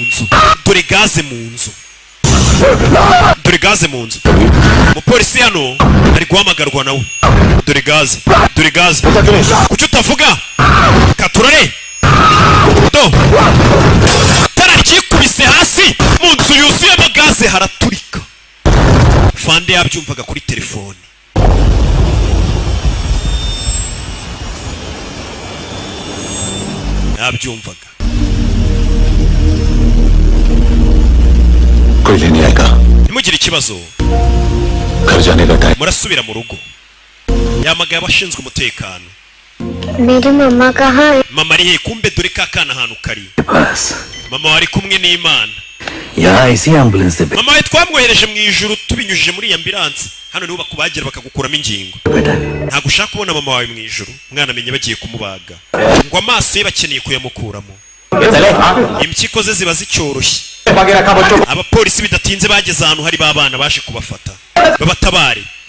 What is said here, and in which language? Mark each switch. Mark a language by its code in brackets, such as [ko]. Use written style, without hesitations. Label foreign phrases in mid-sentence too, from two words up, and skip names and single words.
[rw] mu nzu umupolisi hano ari guhamagarwa nawe dore gaze kuki utavuga katurare do tara ryikubise hasi mu nzu yuzuyemo gaze haraturika fande yabyumvaga kuri telefone yabyumvaga [hi] कोई लेने आएगा [rw] ntimugire ikibazo [hi] घर जाने का टाइम [rw] murasubira mu rugo yamagaye abashinzwe umutekano [hi] मेरी मम्मा कहाँ है? [rw] mama ari he kumbe dore ka kana ahantu kari [hi] बस [rw] mama wari kumwe n'Imana [hi] यहाँ इसी एम्बुलेंस से [rw] mama we twamwohereje mu ijuru tubinyujije muri ambulance hano niho bakubagira bakagukuramo ingingo [hi] बेटा [rw] ntabwo ushaka kubona mama wawe mu ijuru umwana amenye bagiye kumubaga ngo amaso ye bakeneye kuyamukuramo impyiko ze ziba zicyoroshye abapolisi bidatinze bageze ahantu hari babana baje kubafata babatabare